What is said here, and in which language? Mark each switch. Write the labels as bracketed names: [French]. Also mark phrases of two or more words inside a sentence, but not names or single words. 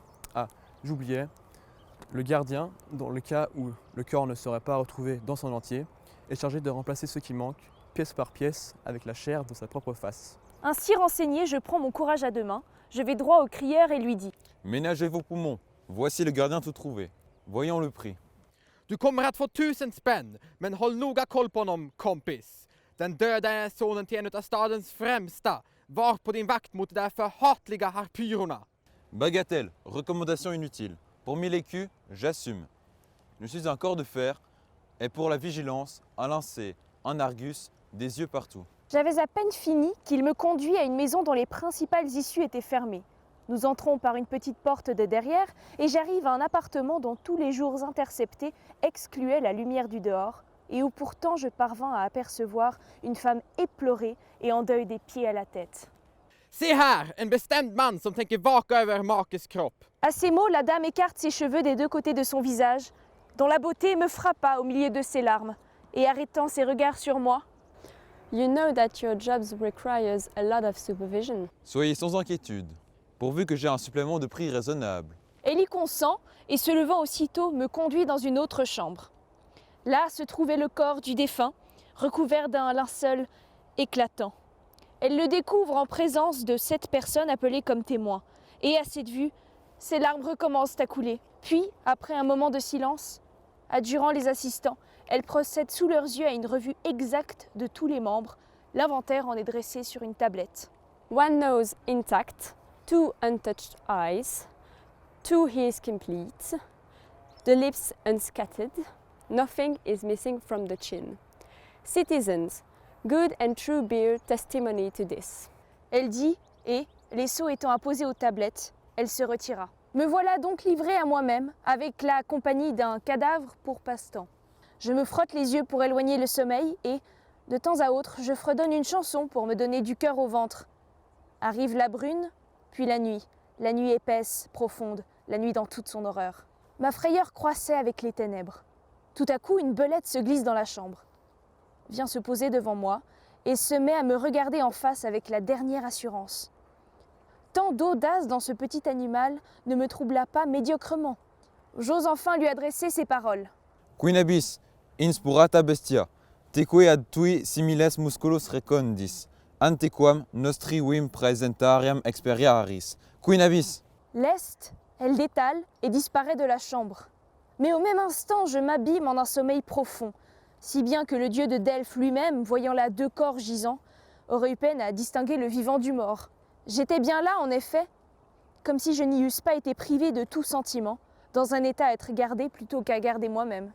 [French] Ah, j'oubliais, le gardien, dans le cas où le corps ne serait pas retrouvé dans son entier, est chargé de remplacer ce qui manque, pièce par pièce, avec la chair de sa propre face. Ainsi renseigné, je prends mon courage à deux mains, je vais droit au crieur et lui dis « Ménagez vos poumons, voici le gardien tout trouvé. Voyons le prix. » [Swedish] Du kommer att få 1000 spänn, men håll noga koll på honom, kompis. Den döda är sonen till en av stadens främsta. Var på din vakt mot de där förhatliga harpyrorna. [French] Bagatelle, recommandation inutile. Pour 1000 écus, j'assume. Je suis un corps de fer, et pour la vigilance, un lancer, un argus, des yeux partout. J'avais à peine fini qu'il me conduit à une maison dont les principales issues étaient fermées. Nous entrons par une petite porte de derrière et j'arrive à un appartement dont tous les jours interceptés excluaient la lumière du dehors et où pourtant je parvins à apercevoir une femme éplorée et en deuil des pieds à la tête. [Swedish] Se här, en bestämd man som tänker vaka över makes kropp. [French] À ces mots, la dame écarte ses cheveux des deux côtés de son visage, dont la beauté me frappa au milieu de ses larmes, et arrêtant ses regards sur moi. [English] You know that your job requires a lot of supervision. [French] Soyez sans inquiétude, pourvu que j'ai un supplément de prix raisonnable. Elle y consent et se levant aussitôt me conduit dans une autre chambre. Là se trouvait le corps du défunt, recouvert d'un linceul éclatant. Elle le découvre en présence de 7 personnes appelées comme témoins. Et à cette vue, ses larmes recommencent à couler. Puis, après un moment de silence, adjurant les assistants, elle procède sous leurs yeux à une revue exacte de tous les membres. L'inventaire en est dressé sur une tablette. [English] One nose intact, 2 untouched eyes, 2 ears complete, the lips unscattered, nothing is missing from the chin. Citizens, good and true bear testimony to this. [French] Elle dit, et, les sceaux étant apposés aux tablettes, elle se retira. Me voilà donc livrée à moi-même, avec la compagnie d'un cadavre pour passe-temps. Je me frotte les yeux pour éloigner le sommeil et, de temps à autre, je fredonne une chanson pour me donner du cœur au ventre. Arrive la brune, puis la nuit épaisse, profonde, la nuit dans toute son horreur. Ma frayeur croissait avec les ténèbres. Tout à coup, une belette se glisse dans la chambre, vient se poser devant moi et se met à me regarder en face avec la dernière assurance. Tant d'audace dans ce petit animal ne me troubla pas médiocrement. J'ose enfin lui adresser ces paroles. [Latin] Quinabis, inspurata bestia, teque ad tui similes musculos recondis, antequam nostri vim presentariam experiaris. Quinabis. [French] Leste, elle détale et disparaît de la chambre. Mais au même instant, je m'abîme en un sommeil profond, si bien que le dieu de Delphes lui-même, voyant là 2 corps gisants, aurait eu peine à distinguer le vivant du mort. J'étais bien là, en effet, comme si je n'y eusse pas été privée de tout sentiment, dans un état à être gardée plutôt qu'à garder moi-même.